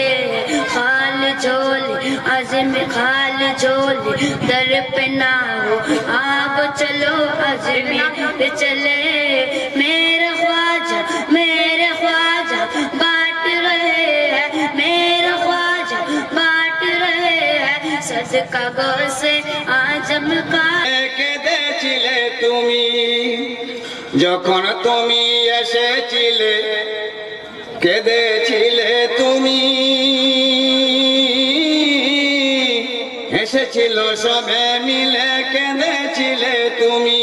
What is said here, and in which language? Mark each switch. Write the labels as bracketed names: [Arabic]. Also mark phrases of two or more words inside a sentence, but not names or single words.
[Urdu] خال جھولے خال جھولے در پہ نہ ہو، آپ چلو اجمیر چلے. میرے خواجہ بانٹ رہے ہیں، میرے خواجہ بانٹ رہے ہیں، صدقہ غوثِ اعظم کا. [Bangla] কেঁদেছিলে তুমি যখন তুমি এসেছিলে, কেঁদেছিলে তুমি, এসেছিল সবে মিলে, কেঁদেছিলে তুমি.